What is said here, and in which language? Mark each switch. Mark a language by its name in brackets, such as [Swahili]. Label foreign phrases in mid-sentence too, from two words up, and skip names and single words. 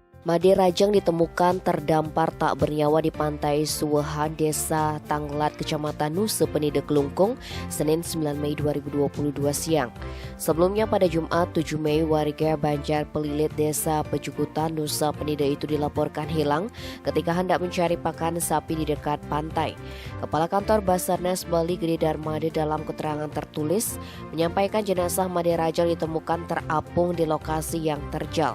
[Indonesian] Made Rajang ditemukan terdampar tak bernyawa di pantai Suwehan, Desa Tanglat, Kecamatan Nusa Penida, Kelungkung, Senin 9 Mei 2022 siang. Sebelumnya pada Jumat 7 Mei, warga Banjar Pelilit, Desa Pejukutan, Nusa Penida itu dilaporkan hilang ketika hendak mencari pakan sapi di dekat pantai. Kepala Kantor Basarnas Bali Gede Darmade dalam keterangan tertulis menyampaikan jenazah Made Rajang ditemukan terapung di lokasi yang terjal.